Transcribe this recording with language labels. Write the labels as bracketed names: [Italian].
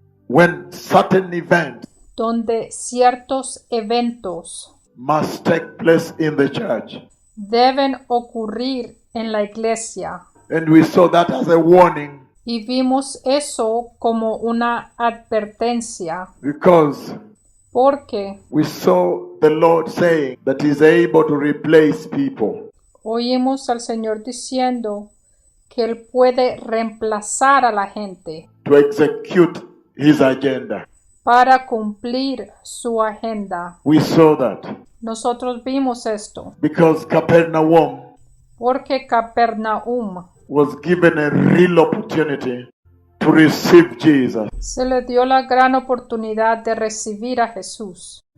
[English] when certain events [Spanish] donde ciertos eventos [English] must take place in the church. [Spanish] deben ocurrir en la iglesia. [English] And we saw that as a warning [Spanish] Y vimos eso como una advertencia, [English] because [Spanish] porque [English] we saw the Lord saying that he's able to replace people. [Spanish] oímos al Señor diciendo que Él puede reemplazar a la gente [English] To execute his agenda. [Spanish] para cumplir su agenda. [English] We saw that [Spanish] Nosotros vimos esto, [English] because Capernaum [Spanish] porque Capernaum [English] was given a real opportunity to receive Jesus, [Spanish] se le dio la gran oportunidad de recibir a Jesús,